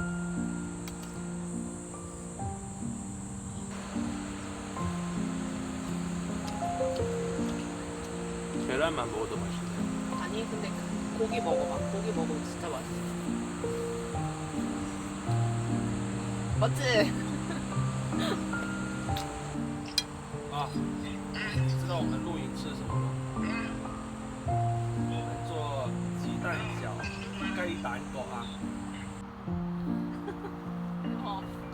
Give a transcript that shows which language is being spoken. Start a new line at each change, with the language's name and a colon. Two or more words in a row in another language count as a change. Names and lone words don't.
Korean: 계란만 먹어도 맛있네. 아니 근데 고기 먹어봐. 고기 먹으면 진짜 맛있어. 맞지?
Chinese: 啊，知道我们露营吃什么吗？我们做鸡蛋饺、雞蛋角啊。
Korean: 어.